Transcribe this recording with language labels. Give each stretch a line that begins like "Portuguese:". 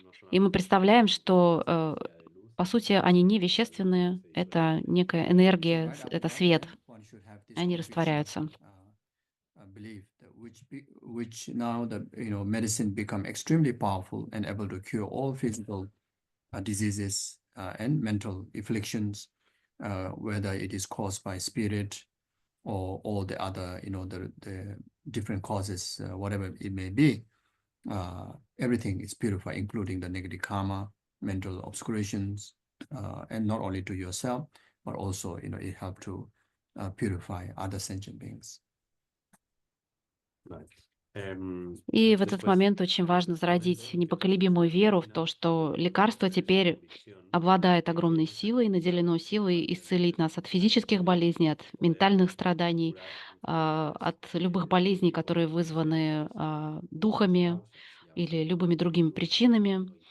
Russian: И мы представляем, что, по сути, они не вещественные, это некая энергия, это свет, они растворяются.
English: Belief which now the medicine become extremely powerful and able to cure all physical diseases and mental afflictions, whether it is caused by spirit or all the other the different causes, whatever it may be. Everything is purified, including the negative karma, mental obscurations, and not only to yourself, but also it helps to purify other sentient beings.
Russian: И в этот момент очень важно зародить непоколебимую веру в то, что лекарство теперь обладает огромной силой, наделено силой исцелить нас от физических болезней, от ментальных страданий, от любых болезней, которые вызваны духами или любыми другими причинами.